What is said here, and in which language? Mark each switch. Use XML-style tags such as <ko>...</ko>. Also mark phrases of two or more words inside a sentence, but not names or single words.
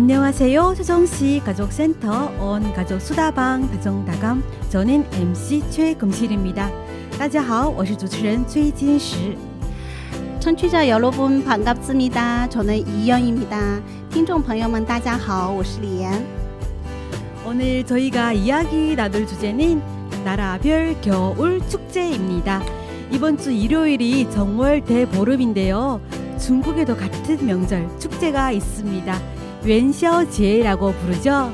<ko>안녕하세요. 세종시 가족센터 온 가족 수다방 다정다감 저는 MC 최금실입니다.</ko> <zh>大家好，我是主持人崔金石。</zh> <ko>청취자 여러분 반갑습니다. 저는 이연입니다.</ko> <zh>听众朋友们大家好，我是李妍。</zh> <ko>오늘 저희가 이야기 나눌 주제는 나라별 겨울 축제입니다. 이번 주 일요일이 정월 대보름인데요. 중국에도 같은 명절 축제가 있습니다. 웬샤오제라고 부르죠.</ko>